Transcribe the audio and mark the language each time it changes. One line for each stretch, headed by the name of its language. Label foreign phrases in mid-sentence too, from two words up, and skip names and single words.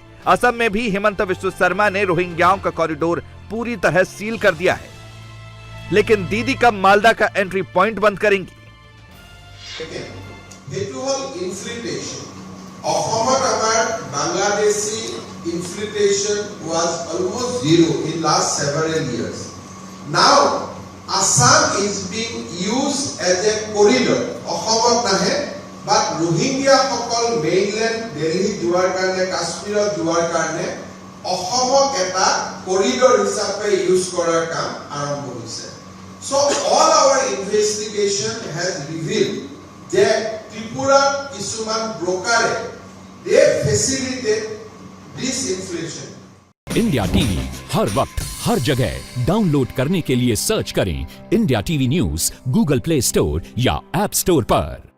Hindi: असम में भी हिमंत बिस्वा शर्मा ने रोहिंग्याओं का कॉरिडोर पूरी तरह सील कर दिया है। लेकिन दीदी कब मालदा का
English: entry point
Hindi: बंद करेंगी?
English: बांग्लादेशी infiltration was almost zero in last several years. Now Assam is being used as a corridor.
Assamese: অসমত নাহে, but Rohingya সকল mainland Delhi যোৱাৰ কাৰণে, কাশ্মীৰত যোৱাৰ কাৰণে অসমক এটা corridor হিচাপে ইউজ কৰাৰ কাম আৰম্ভ হৈছে।
English: So all our investigation has revealed that Tripura
Assamese: কিছুমান ব্ৰকাৰে
English: they facilitate this inflation.
Hindi: इंडिया टीवी हर वक्त हर जगह डाउनलोड करने के लिए सर्च करें इंडिया टीवी न्यूज़ गूगल प्ले स्टोर या ऐप स्टोर पर।